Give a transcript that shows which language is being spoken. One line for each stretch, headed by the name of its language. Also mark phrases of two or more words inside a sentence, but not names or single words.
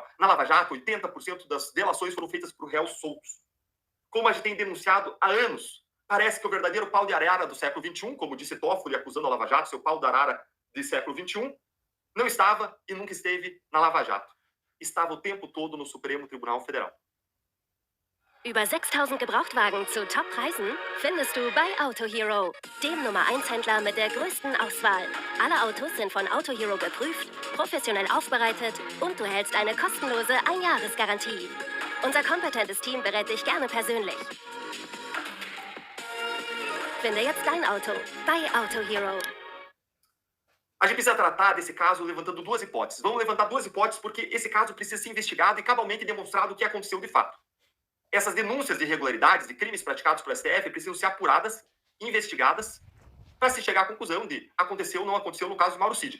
Portuguese: Na Lava Jato, 80% das delações foram feitas por réus soltos. Como a gente tem denunciado há anos, parece que o verdadeiro pau de arara do século XXI, como disse Toffoli acusando a Lava Jato, seu pau de arara do século XXI, não estava e nunca esteve na Lava Jato. Estava o tempo todo no Supremo Tribunal Federal.
German: Über 6.000 Gebrauchtwagen zu Top-Preisen findest du bei Autohero, dem Nummer-1-Händler mit der größten Auswahl. Alle Autos sind von Autohero geprüft, professionell aufbereitet und du hältst eine kostenlose Einjahresgarantie. Unser kompetentes Team berät dich gerne persönlich. Finde jetzt dein Auto bei Autohero.
Portuguese: A gente precisa tratar desse caso levantando duas hipóteses. Vamos levantar duas hipóteses porque esse caso precisa ser investigado e cabalmente demonstrado o que aconteceu de fato. Essas denúncias de irregularidades, de crimes praticados pelo STF, precisam ser apuradas, investigadas, para se chegar à conclusão de aconteceu ou não aconteceu no caso de Mauro Cid.